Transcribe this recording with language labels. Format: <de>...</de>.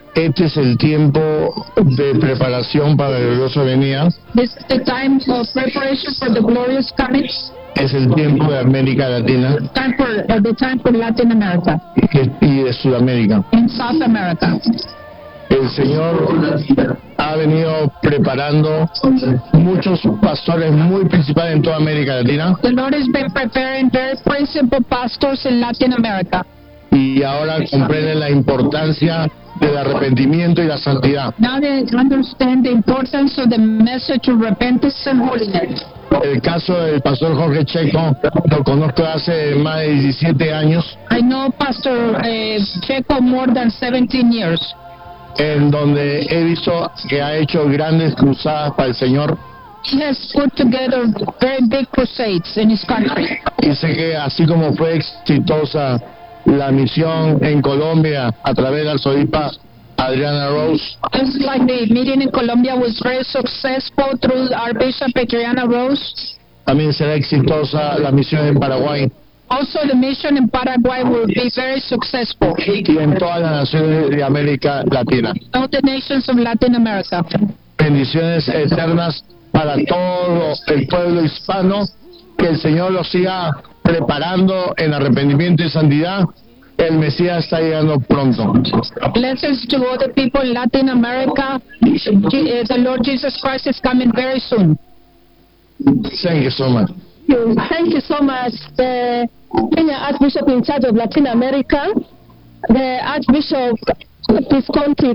<es>Este es el tiempo de preparación para la gloriosa venida.</es> <en>This is the time for preparation for the glorious coming.</en> <es>Es el tiempo de América Latina.</es> <en>The time for Latin America.</en> <es>Y de Sudamérica.</es> <en>In South America.</en> <es>El Señor ha venido preparando muchos pastores muy principales en toda América Latina.</es> <en>The Lord has been preparing very principal pastors in Latin America.</en> <es>Y ahora comprende la importancia del arrepentimiento y la santidad.</es> <en>Now they understand the importance of the message of repentance and holiness.</en> <es>El caso del pastor Jorge Checo lo conozco hace más de 17 años.</es> <en>I know Pastor Checo more than 17 years.</en> <es>En donde he visto que ha hecho grandes cruzadas para el Señor.</es> <en>He has put together very big crusades in his country.</en> <es>Y sé que así como fue exitosa la misión en Colombia a través de la arzobispa Adriana Rose.</es> <en>Just like the meeting in Colombia was very successful through our bishop Adriana Rose.</en> <es>También será exitosa la misión en Paraguay.</es> <en>Also, the mission in Paraguay will be very successful.</en> <es>Y en todas las naciones de América Latina.</es> <en>All the nations of Latin America.</en> <es>Bendiciones eternas para todo el pueblo hispano. Que el Señor lo siga preparando en arrepentimiento y santidad. El Mesías está llegando pronto.</es> <en>Blessings to all the people in Latin America. The Lord Jesus Christ is coming very soon. Thank you so much. Thank you so much, the senior Archbishop in charge of Latin America, the Archbishop Visconti.</en>